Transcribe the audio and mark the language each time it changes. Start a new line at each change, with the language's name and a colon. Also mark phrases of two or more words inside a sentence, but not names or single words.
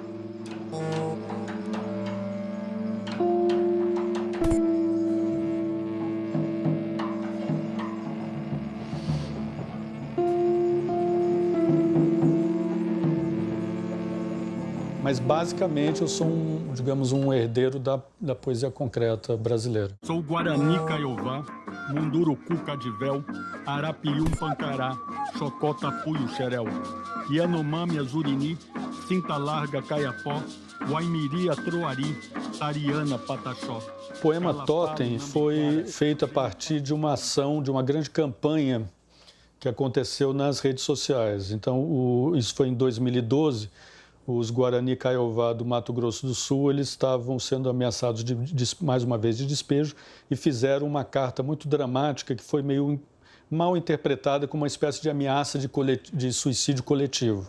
Portuguese: Mas basicamente eu sou digamos, um herdeiro da poesia concreta brasileira. Sou Guarani Caiová, Munduruku Cadivel, Arapium Pancará, Chocota Puio Xerel, Yanomami Azurini, Cinta Larga Caiapó, Waimiri Troari, Tariana Pataxó. O poema Totem foi feito a partir de uma ação, de uma grande campanha que aconteceu nas redes sociais. Então, isso foi em 2012. Os Guarani Caiová do Mato Grosso do Sul, eles estavam sendo ameaçados mais uma vez de despejo e fizeram uma carta muito dramática que foi meio mal interpretada como uma espécie de ameaça de suicídio coletivo.